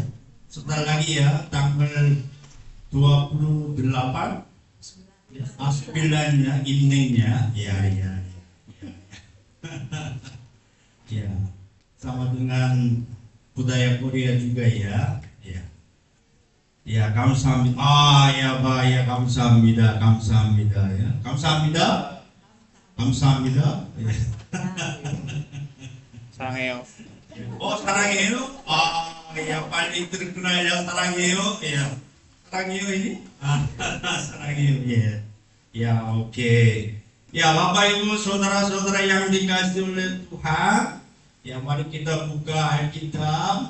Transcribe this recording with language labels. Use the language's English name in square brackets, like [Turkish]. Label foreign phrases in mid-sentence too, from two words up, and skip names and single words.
[Indonesian] Sebentar lagi ya, tanggal 28 9-nya eveningnya. Ya. Ya, sama dengan budaya Korea juga ya. Ya, 감사합니다. Ya, Pak, ya, [Korean] 감사합니다. [Indonesian] Ya. 감사합니다. Ya. [Korean] 사랑해요. Oh, 사랑해요? [Indonesian] Ya, paling terkenal ya 사랑해요. Ya. [Korean] 사랑해요 ini? 사랑해요. Ya. [Indonesian] Ya, oke. Ya, Bapak Ibu saudara-saudara yang dikasihi oleh Tuhan, ya mari kita buka Alkitab.